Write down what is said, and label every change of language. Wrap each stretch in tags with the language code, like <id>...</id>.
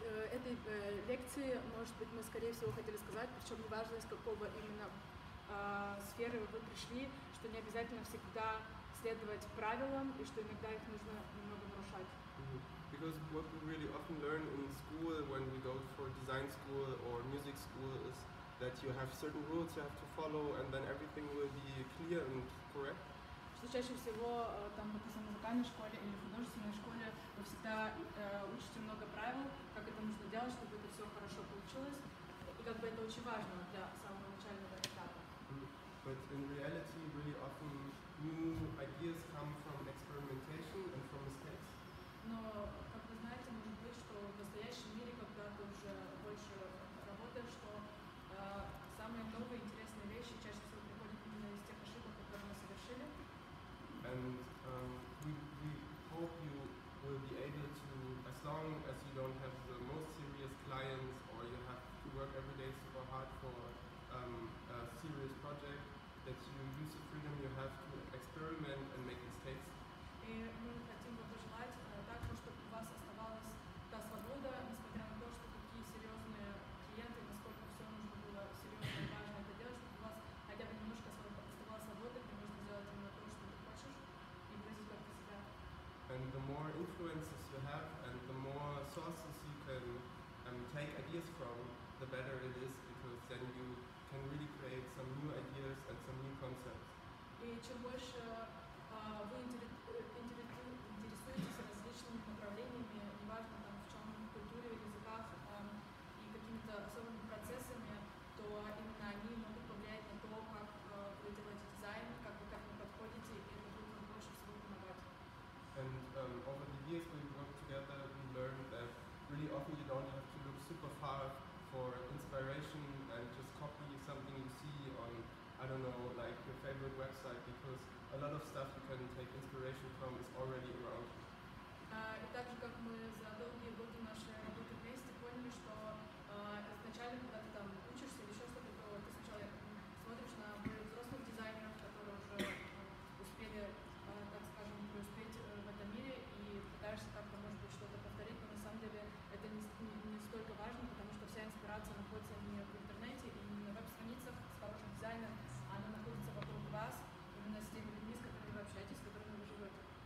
<ru>Этой лекции, может быть, мы, скорее всего, хотели сказать, причем неважно, из какого именно сферы вы пришли, что не обязательно всегда следовать правилам и что иногда их нужно немного нарушать.</ru> <en>Because what we really often learn in school when we go for design school or music school is that you have certain rules you have to follow and then everything will be clear and correct.</en> <ru>Что чаще всего там, допустим, в музыкальной школе или в художественной школе вы всегда учите много правил, как это нужно делать, чтобы это все хорошо получилось. И как бы это очень важно для самого начального этапа.</ru> <en>But in reality, really often new ideas come from experimentation and from mistakes.</en> <ru>Но, как вы знаете, может быть, что в настоящем мире, когда ты уже больше работаешь, что самые новые интересные вещи чаще всего приходят именно из тех ошибок, которые мы совершили.</ru> <en>And we hope you will be able to, as long as you don't have the most serious clients or you have to work every day super hard for a serious project, that you use the freedom you have to experiment and make mistakes.</en> <ru>И мы хотим вам пожелать также, чтобы у вас оставалась та свобода, несмотря на то, что такие серьезные клиенты, насколько все нужно было серьезно и важно это делать, чтобы у вас хотя бы немножко оставалась свобода, где можно сделать именно то, что ты хочешь, и выразить только себя.</ru> <en>And the more influences you have and the more sources you can take ideas from, the better it is, because then you can really create some new ideas and some new concepts.</en> <ru>И чем больше вы интересуетесь различными направлениями, неважно там в чем, в культуре, в языках и какими-то особыми процессами, то именно они могут повлиять на то, как вы делаете дизайн, как вы к этому подходите, и это будет вам больше всего помогать.</ru> <en>And over the years we worked together, we learned that really often you don't have to look super far for inspiration and just copy something you see on, I don't know, like your favorite website, because a lot of stuff you can take inspiration from is already around you.</en> <ru>И так же, как мы за долгие годы нашей работы вместе поняли, что изначально, когда ты там учишься или еще что-то, то ты сначала смотришь на более взрослых дизайнеров, которые уже успели, так скажем, преуспеть в этом мире, и пытаешься как-то, может быть, что-то повторить, но на самом деле это не столько важно, потому что вся инспирация находится не в интернете и не на веб-страницах с хорошим дизайном, а она находится вокруг вас, именно с теми людьми, с которыми вы общаетесь, с которыми вы живете.</ru>